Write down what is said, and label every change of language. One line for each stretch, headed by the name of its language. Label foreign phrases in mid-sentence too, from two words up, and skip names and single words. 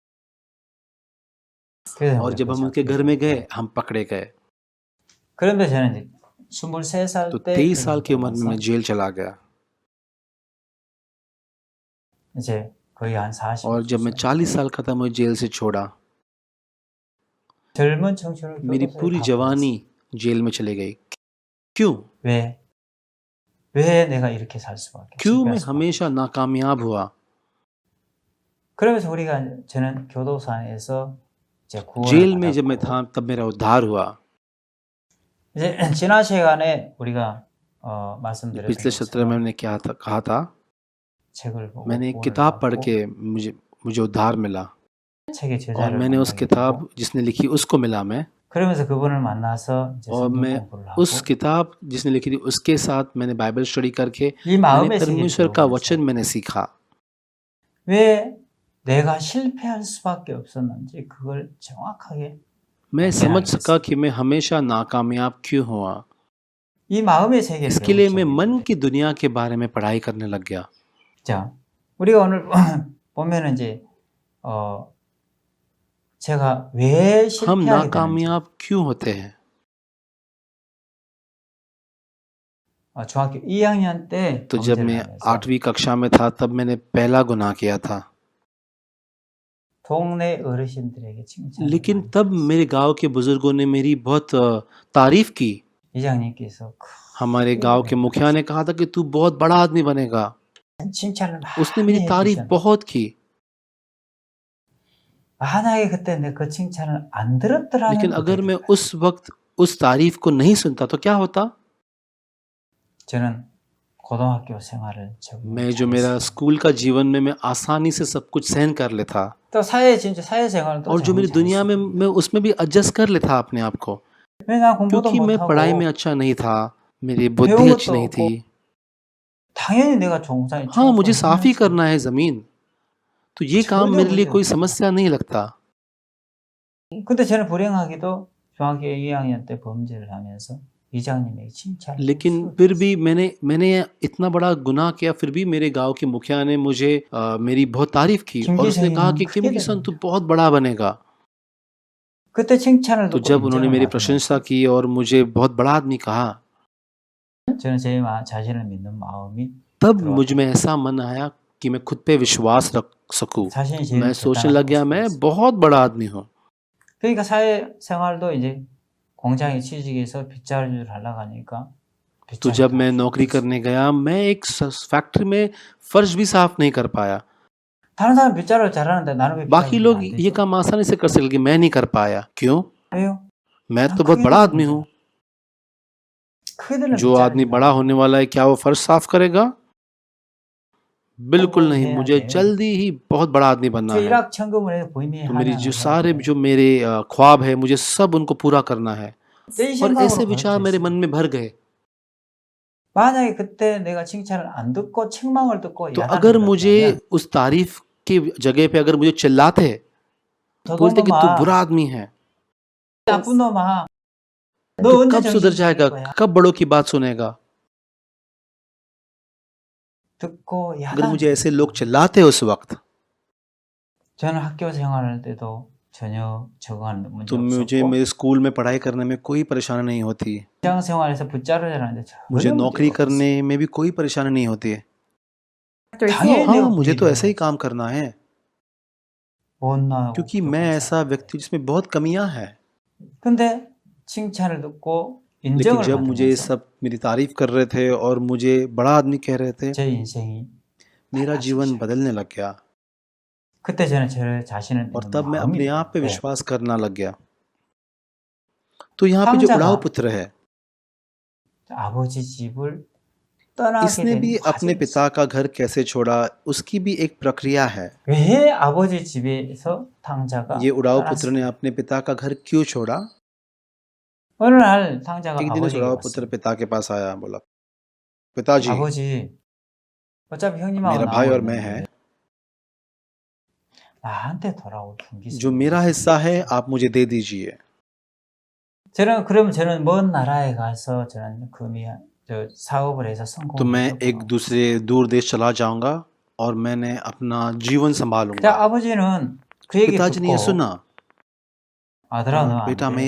Korean: 그래서
Hindi: और
Korean: 우리가
Hindi: जब
Korean: 그
Hindi: हम उनके
Korean: 잡히게
Hindi: घर में गए
Korean: 됐어요.
Hindi: हम पकड़े गए।
Korean: 그런데 저는 이제 23살
Hindi: तो
Korean: 때
Hindi: 23 साल की
Korean: 결혼
Hindi: उम्र में
Korean: 들어가서
Hindi: मैं जेल चला गया,
Korean: 이제 거의 한 40을
Hindi: और जब मैं 40 साल का था मुझे जेल से छोड़ा।
Korean: 젊은 청춘을
Hindi: मेरी
Korean: 교도소에
Hindi: पूरी
Korean: 다
Hindi: जवानी जेल में चली गई। क्यों?
Korean: 보냈어요. 왜 내가 이렇게 살 수밖에
Hindi: क्यों मैं
Korean: 실패할 수밖에.
Hindi: हमेशा नाकामयाब हुआ?
Korean: 그러면서 우리가 저는 교도소 안에서 이제 구원을
Hindi: जेल में जब मैं
Korean: 받았고
Hindi: था तब मेरा उद्धार हुआ।
Korean: 이제 지난 시간에 우리가
Hindi: पिछले
Korean: 말씀드렸던
Hindi: सत्र में
Korean: 것처럼
Hindi: मैंने कहा था,
Korean: 책을 보고
Hindi: मैंने एक
Korean: 구원을
Hindi: किताब पढ़
Korean: 받고
Hindi: के मुझे उद्धार मिला,
Korean: 책의
Hindi: और
Korean: 저자를
Hindi: मैंने उस
Korean: 만나게
Hindi: किताब
Korean: 되고
Hindi: जिसने लिखी उसको मिला मैं,
Korean: 그러면서 그분을 만나서 이제
Hindi: और
Korean: 성경
Hindi: मैं
Korean: 공부를 하고
Hindi: उस किताब जिसने लिखी थी उसके साथ मैंने
English: Bible study
Hindi: करके
Korean: 이
Hindi: मैंने
Korean: 마음의 세계를
Hindi: परमेश्वर का
Korean: 배우면서
Hindi: वचन मैंने सीखा।
Korean: 왜 내가 실패할 수밖에 없었는지 그걸 정확하게
Hindi: मैं
Korean: 이해하게
Hindi: समझ सका
Korean: 됐어요.
Hindi: कि मैं हमेशा नाकामयाब क्यों हुआ।
Korean: 이 마음의 세계를
Hindi: इसके
Korean: 배우기
Hindi: लिए मैं मन
Korean: 시작했는데
Hindi: की दुनिया के बारे में पढ़ाई करने लग गया।
Korean: 자, 우리가 오늘 보면은 이제 제가 왜
Hindi: हम
Korean: 실패하게 되는지
Hindi: नाकामयाब क्यों होते हैं?
Korean: 중학교 2학년 때
Hindi: तो जब
Korean: 범죄를
Hindi: मैं
Korean: 하면서
Hindi: 8वीं कक्षा में था तब मैंने पहला गुनाह किया था,
Korean: 동네 어르신들에게 칭찬을
Hindi: लेकिन
Korean: 많이
Hindi: तब मेरे गांव के बुजुर्गों ने मेरी बहुत तारीफ की।
Korean: 이장님께서
Hindi: हमारे गांव के मुखिया ने कहा था कि तू बहुत बड़ा आदमी बनेगा।
Korean: 큰 칭찬을
Hindi: उसने
Korean: 많이
Hindi: मेरी तारीफ
Korean: 해주셨는데
Hindi: बहुत की,
Korean: 만약에 그때 내 그 칭찬을 안 들었더라면
Hindi: लेकिन अगर
Korean: 어떻게
Hindi: मैं
Korean: 될까요?
Hindi: उस वक्त उस तारीफ को नहीं सुनता तो क्या होता?
Korean: 저는 고등학교 생활을 적응을
Hindi: मैं जो मेरा
Korean: 잘했어요.
Hindi: स्कूल का जीवन में मैं आसानी से सब कुछ सहन कर लेता,
Korean: 또 사회 진짜 사회생활도
Hindi: और जो
Korean: 적응
Hindi: मेरी दुनिया में
Korean: 잘했어요.
Hindi: मैं उसमें भी एडजस्ट कर लेता अपने आप को,
Korean: 왜 난 공부도
Hindi: क्योंकि मैं पढ़ाई में
Korean: 못하고
Hindi: अच्छा नहीं था, मेरी बुद्धि
Korean: 배운
Hindi: अच्छी
Korean: 것도
Hindi: नहीं
Korean: 없고
Hindi: थी।
Korean: 당연히 내가 종사에
Hindi: हाँ, मुझे
Korean: 청소를
Hindi: साफ ही
Korean: 해야지.
Hindi: करना है जमीन, तो ये काम
Korean: 전혀
Hindi: मेरे लिए
Korean: 문제
Hindi: कोई
Korean: 없어요.
Hindi: समस्या नहीं लगता।
Korean: 근데 저는 불행하게도 중학교 2학년 때 범죄를 하면서 이장님에게 칭찬을
Hindi: लेकिन
Korean: 수없이
Hindi: फिर भी मैंने इतना बड़ा गुनाह किया, फिर भी मेरे गांव के मुखिया ने मुझे मेरी बहुत तारीफ की, और उसने कहा
Korean: 김기성이는
Hindi: कि
Korean: 크게
Hindi: किम तू
Korean: 됩니다.
Hindi: बहुत बड़ा बनेगा।
Korean: 그때 칭찬을
Hindi: तो
Korean: 듣고
Hindi: जब उन्होंने
Korean: 인정을
Hindi: मेरी
Korean: 받으면서
Hindi: प्रशंसा की और मुझे बहुत बड़ा आदमी कहा,
Korean: 저는 제 자신을 믿는 마음이
Hindi: तब मुझ
Korean: 들어왔다.
Hindi: में ऐसा मन आया कि मैं खुद पे विश्वास रख सकूं।
Korean: 자신이 제일
Hindi: मैं सोचने
Korean: 대단하고
Hindi: लग गया मैं
Korean: 싶었어요.
Hindi: बहुत बड़ा आदमी हूँ।
Korean: 그러니까 사회생활도 이제 공장에 취직해서 빗자루를 하려고 하니까
Hindi: तो
Korean: 빗자루
Hindi: जब
Korean: 다
Hindi: मैं नौकरी
Korean: 휘었어요.
Hindi: करने गया, मैं एक फैक्ट्री में फर्श भी साफ नहीं कर पाया।
Korean: 다른 사람 빗자루 잘하는데 나는 왜
Hindi: बाकी
Korean: 빗자루
Hindi: लोग
Korean: 안
Hindi: ये
Korean: 되지?
Hindi: काम आसानी से कर सकते लेकिन मैं नहीं कर पाया क्यों?
Korean: 왜요?
Hindi: मैं
Korean: 난
Hindi: तो बहुत
Korean: 크게
Hindi: बड़ा
Korean: 들은
Hindi: आदमी हूँ।
Korean: 크게들은
Hindi: जो आदमी बड़ा होने वाला है क्या वो फर्श साफ करेगा? बिल्कुल नहीं,
Korean: 해야
Hindi: मुझे
Korean: 돼.
Hindi: जल्दी ही बहुत बड़ा आदमी बनना
Korean: 저
Hindi: है।
Korean: 일확천금을 해서 본인이
Hindi: तो मेरी
Korean: 하나님을
Hindi: जो
Korean: 해야
Hindi: सारे
Korean: 돼.
Hindi: जो मेरे ख्वाब है मुझे सब उनको पूरा करना है।
Korean: 이
Hindi: और
Korean: 생각으로
Hindi: ऐसे विचार मेरे
Korean: 가르쳤어요.
Hindi: मन में भर गए।
Korean: 만약에 그때 내가 칭찬을 안 듣고 책망을 듣고
Hindi: तो अगर
Korean: 야단을
Hindi: मुझे
Korean: 들었다면
Hindi: उस तारीफ की जगह पे अगर मुझे चिल्लाते बोलते कि तू
Korean: 더더구나
Hindi: बुरा आदमी है
Korean: 나쁜 놈아 너
Hindi: तो
Korean: 언제
Hindi: कब सुधर
Korean: 정신
Hindi: जाएगा?
Korean: 차릴 거야?
Hindi: कब बड़ों की बात सुनेगा?
Korean: 듣고
Hindi: अगर
Korean: 야단.
Hindi: मुझे ऐसे लोग चिल्लाते उस वक्त
Korean: 저는 학교 생활할 때도 전혀 적응하는 문제
Hindi: तो मुझे
Korean: 없었고
Hindi: मेरे स्कूल में पढ़ाई करने में कोई परेशानी नहीं होती।
Korean: 직장 생활에서 붙자르자는데
Hindi: मुझे
Korean: 전혀
Hindi: नौकरी
Korean: 문제가
Hindi: करने
Korean: 없었어요.
Hindi: में भी कोई परेशानी नहीं होती है।
Korean: 당연히
Hindi: हाँ,
Korean: 내가
Hindi: मुझे तो ऐसा ही
Korean: 부인해야지.
Hindi: काम करना है
Korean: 못나고
Hindi: क्योंकि मैं
Korean: 부족한
Hindi: ऐसा
Korean: 사람.
Hindi: व्यक्ति जिसमें बहुत कमियां हैं।
Korean: 근데 칭찬을 듣고
Hindi: लेकिन
Korean: 인정을
Hindi: जब मुझे ये
Korean: 받으면서
Hindi: सब मेरी तारीफ कर रहे थे और मुझे बड़ा आदमी कह रहे थे,
Korean: 제 인생이
Hindi: मेरा
Korean: 달라지기
Hindi: जीवन
Korean: 시작했어요.
Hindi: बदलने लग गया
Korean: 그때 저는 저 자신을
Hindi: और
Korean: 믿는
Hindi: तब मैं
Korean: 마음이
Hindi: अपने आप पे
Korean: 들었는데
Hindi: विश्वास करना लग गया। तो यहाँ पे जो
Korean: 탕자가
Hindi: उड़ाव पुत्र है
Korean: 아버지 집을 떠나게
Hindi: इसने
Korean: 된
Hindi: भी अपने
Korean: 과정이
Hindi: पिता
Korean: 있어요.
Hindi: का घर कैसे छोड़ा उसकी भी एक प्रक्रिया है।
Korean: 왜 아버지 집에서 탕자가
Hindi: ये उड़ाव पुत्र ने
Korean: 떠났을까?
Hindi: अपने पिता का घर क्यों छोड़ा?
Korean: 어느 날 탕자가
Hindi: एक दिन इस
Korean: 아버지에게
Hindi: उड़ाव पुत्र
Korean: 왔어요.
Hindi: पिता के पास आया, बोला पिताजी
Korean: 아버지, 어차피 형님하고
Hindi: मेरा भाई
Korean: 나하고
Hindi: और मैं हैं,
Korean: 있는데 나한테 돌아올 분기
Hindi: जो मेरा हिस्सा है आप मुझे दे दीजिए।
Korean: 저는 먼 나라에 가서 저는 저 사업을 해서
Hindi: तो मैं
Korean: 성공을
Hindi: एक दूसरे दूर देश चला जाऊंगा और मैंने अपना जीवन
Korean: 자,
Hindi: संभालूंगा।
Korean: 아버지는 그 얘기
Hindi: पिताजी ने ये
Korean: 듣고
Hindi: सुना,
Korean: 아들아 너 안
Hindi: बेटा मैं